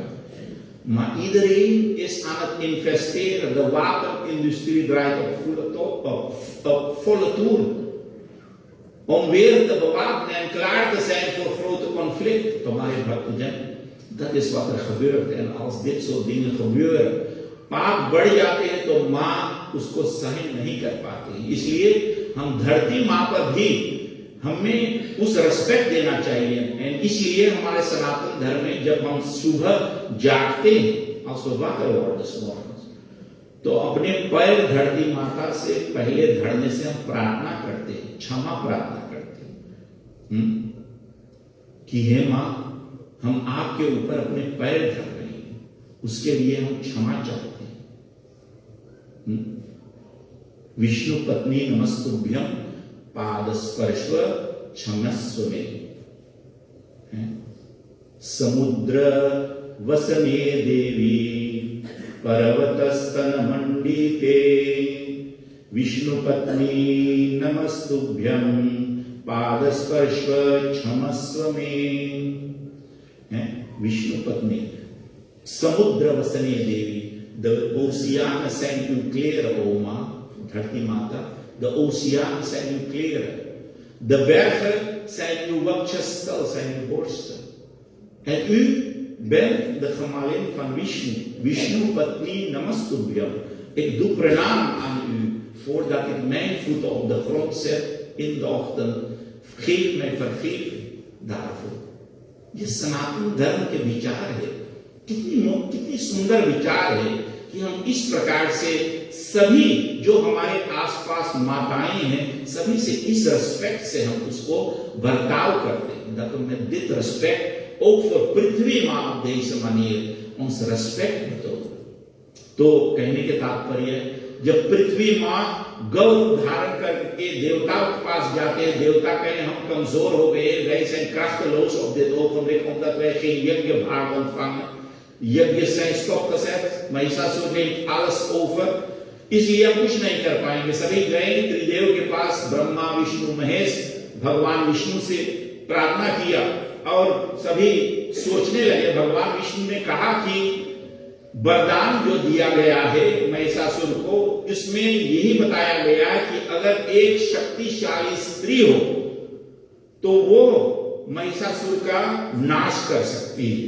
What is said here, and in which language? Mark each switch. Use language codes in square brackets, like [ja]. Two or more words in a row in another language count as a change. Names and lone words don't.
[nl] Maar iedereen is aan het investeren. De wapenindustrie draait op volle toer. Om weer te bewapenen en klaar te zijn voor grote conflicten. Dat is wat er gebeurt. En als dit soort dingen gebeuren, [hi] पाप बढ़ जाते हैं तो माँ उसको सहन नहीं कर पाती. इसलिए हम धरती माँ पर भी हमें उस रेस्पेक्ट देना चाहिए. और इसलिए हमारे सनातन धर्म में जब हम सुबह जागते हैं और सुबह तो अपने पैर धरती माता से पहले धरने से हम प्रार्थना करते हैं, क्षमा प्रार्थना करते हैं कि हे माँ हम आपके ऊपर अपने पैर धर रहे हैं, उसके लिए हम क्षमा चाहते हैं. [sa] विष्णु पत्नी नमस्तुभ्यं पादस्पर्श क्षमस्व मे. समुद्र वसने देवी पर्वतस्तन मंडिते विष्णु पत्नी नमस्तुभ्यं पादस्पर्श क्षमस्व मे. विष्णु पत्नी समुद्र वसने देवी. [nl] The oceaan zijn uw kleren, oma, [hi] धरती माता. [nl] De oceaan zijn uw kleren. De bergen zijn uw wakshastal, zijn uw borsten. En u bent de gemalin van Vishnu. [sa] विष्णु पत्नी नमस्तुभ्यम्. [nl] Ik doe pranam aan u voordat ik mijn voeten op de grond zet in de ochtend. Geef mij vergeving daarvoor. [hi] ये सनातन धर्म के विचार है. कितनी सुंदर विचार है कि हम इस प्रकार से सभी जो हमारे आसपास माताएं हैं सभी से इस रेस्पेक्ट से हम उसको बर्ताव करते हैं. [nl] Dat we met dit respect ook voor [hi] पृथ्वी माँ [nl] op deze manier ons respect betonen. [hi] तो कहने के तात्पर्य जब पृथ्वी माँ गौ धारण करके देवताओं के पास जाते हैं, देवता कहें हम कमजोर हो गए, [nl] wij zijn krachteloos op dit ogenblik omdat wij geen yajna ontvangen. यज्ञ zijn stopgezet, महिषासुर ने alles over, [hi] इसलिए हम कुछ नहीं कर पाएंगे. सभी गए त्रिदेव के पास, ब्रह्मा विष्णु महेश. भगवान विष्णु से प्रार्थना किया और सभी सोचने लगे. भगवान विष्णु ने कहा कि वरदान जो दिया गया है महिषासुर को, इसमें यही बताया गया कि अगर एक शक्तिशाली स्त्री हो तो वो महिषासुर का नाश कर सकती है.